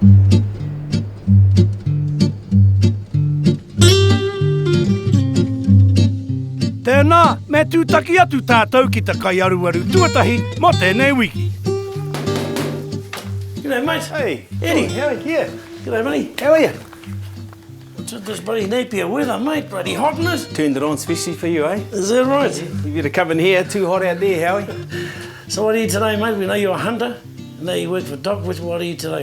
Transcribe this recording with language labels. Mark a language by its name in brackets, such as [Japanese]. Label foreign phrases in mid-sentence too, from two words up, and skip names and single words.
[Māori] Tēnā, me tūtaki atu tātou ki te kai aruaru tuatahi mo tēnei wiki. [English] G'day, mate. Hey, Eddie. Howie, yeah. G'day, buddy. How are you? What's with this bloody Napier weather, mate? Bloody hot in it. Turned it on especially for you, eh? Is that right? You better come in here, too hot out there, Howie. So what are you today, mate? We know you're a hunter. I know you work for Doc. What are you today?